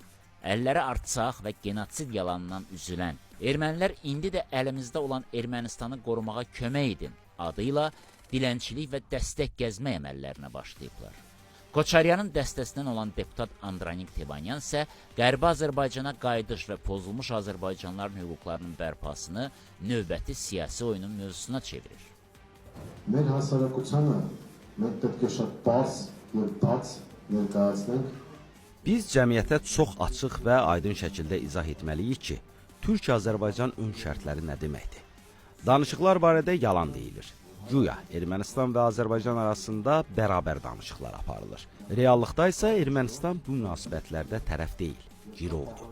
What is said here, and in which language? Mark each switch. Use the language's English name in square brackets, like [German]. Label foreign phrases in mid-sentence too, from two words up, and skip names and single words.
[Azerbaijani] Əlləri artsaq və genosid yalanından üzülən ermənilər indi də əlimizdə olan Ermənistanı qorumağa kömək edin adıyla dilənçilik və dəstək gəzmə əməllərinə başlayıblar. Koçaryanın dəstəsindən olan deputat Andranik Tevanyan isə Qərbi Azərbaycana qayıdış və pozulmuş Azərbaycanlıların hüquqlarının bərpasını növbəti siyasi oyunun mövzusuna çevirir. [Armenian] Մեր հասարակությանը մենք պետք է շատ բարձ եւ բաց ներկայացնենք. [Azerbaijani] Biz cəmiyyətə çox açıq və aydın şəkildə izah etməliyik ki, Türk-Azərbaycan ön şərtləri nə deməkdir? Danışıqlar barədə yalan deyilir. Güya Ermənistan və Azərbaycan arasında bərabər danışıqlar aparılır. Reallıqda isə Ermənistan bu münasibətlərdə tərəf deyil, girovdur.